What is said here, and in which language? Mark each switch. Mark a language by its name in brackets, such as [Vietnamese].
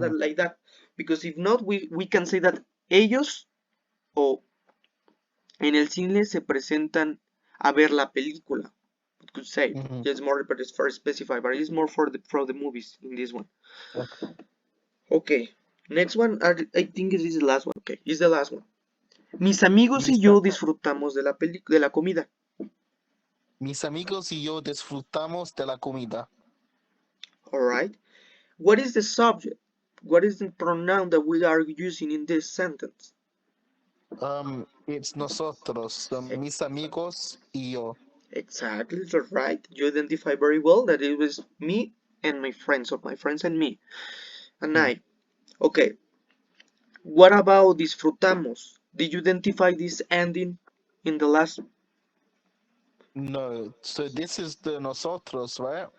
[English] than like that, because if not, we can say that [Spanish] ellos o en el cine se presentan a ver la película. [English] We could say mhm. it's more, but it's for specify, but it's more for the movies in this one. Okay. Okay, next one. I think this is the last one. Okay, it's the last one. [Spanish] Mis amigos y Mis, yo disfrutamos de la comida. mis amigos y yo disfrutamos de la comida. [English] All right. What is the subject? What is the pronoun that we are using in this sentence? It's nosotros, mis amigos y yo. Exactly, that's right. You identify very well that it was me and my friends, or my friends and me, and Mm. I. Okay, what about disfrutamos? Did you identify this ending in the last? No, so this is the nosotros, right?